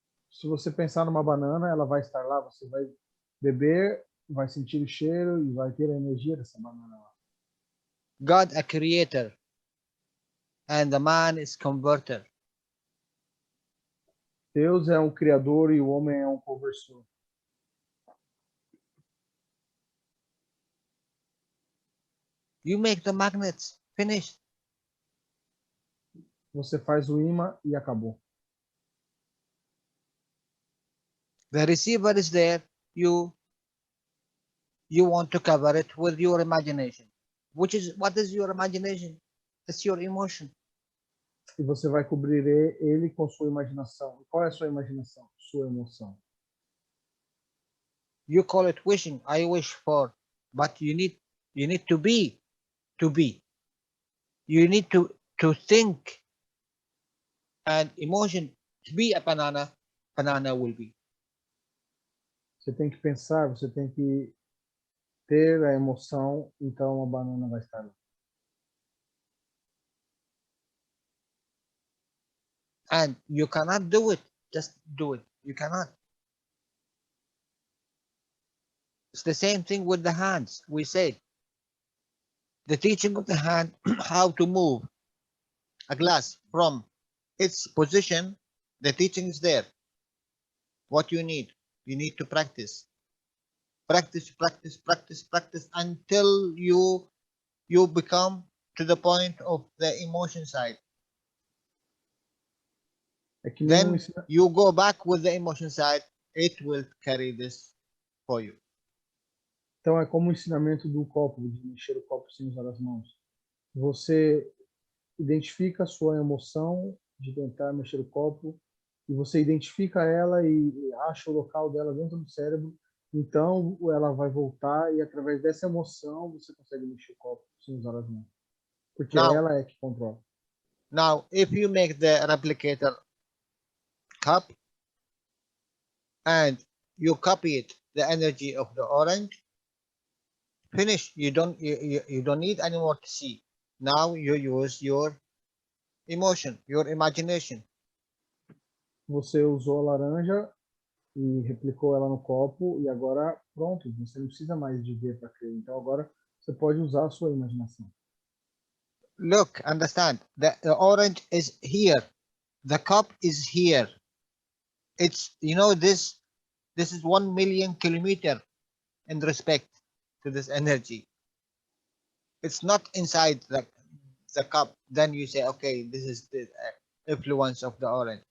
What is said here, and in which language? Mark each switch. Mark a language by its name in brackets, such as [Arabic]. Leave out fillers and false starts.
[Portuguese] Se você pensar numa banana, ela vai estar lá, você vai beber, vai sentir o cheiro e vai ter a energia dessa banana lá. [English] God a creator and the man is converter. [Portuguese] Deus é um criador e o homem é um conversor. [English] You make the magnets, finished. [Portuguese] Você faz o imã e acabou. [English] The receiver is there. You want to cover it with your imagination. What is your imagination? It's your emotion. [Portuguese] E você vai cobrir ele com sua imaginação. Qual é a sua imaginação? Sua emoção. [English] You call it wishing. I wish for, but you need to be. You need to think, and emotion. To be a banana, banana will be. [Portuguese] Você tem que pensar, você tem que ter a emoção, então a banana vai estar lá. [English] And you cannot do it. Just do it. You cannot. It's the same thing with the hands. We said the teaching of the hand, how to move a glass from its position. The teaching is there. What you need to practice. Practice until you become to the point of the emotion side. [Portuguese] É que nem [English] Then you go back with the emotion side. It will carry this for you. [Portuguese] Então é como o ensinamento do copo, de mexer o copo sem usar as mãos. Você identifica a sua emoção de tentar mexer o copo e você identifica ela e acha o local dela dentro do cérebro. Então ela vai voltar e através dessa emoção você consegue mexer o copo sem usar as mãos. Porque ela é que controla. [English] Now, if you make the replicator cup and you copy it, the energy of the orange, finish. You don't need any more to see. Now you use your emotion, your imagination. [Portuguese] Você usou a laranja e replicou ela no copo e agora pronto, você não precisa mais de ver para crer. Então agora você pode usar a sua imaginação. [English] Look, understand, the orange is here, the cup is here. It's, this is 1 million kilometer in respect to this energy. It's not inside the cup. Then you say, okay, this is the influence of the orange.